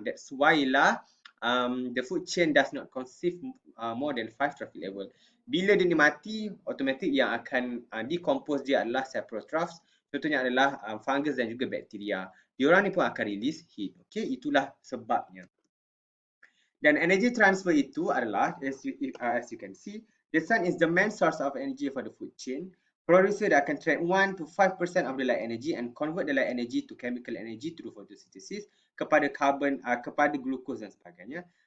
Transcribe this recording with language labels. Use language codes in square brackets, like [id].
[en] That's why lah the food chain does not consist more than 5 trophic level. [ms] Bila dia mati, automatic yang akan decompose dia adalah saprotrophs. Contohnya adalah fungus dan juga bakteria. Diorang ni pun akan release heat. Okay? Itulah sebabnya. Dan energy transfer itu adalah, [en] as you can see, the sun is the main source of energy for the food chain. Producer akan trap 1 to 5% of the light energy and convert the light energy to chemical energy through photosynthesis [ms] kepada carbon, kepada glucose dan sebagainya.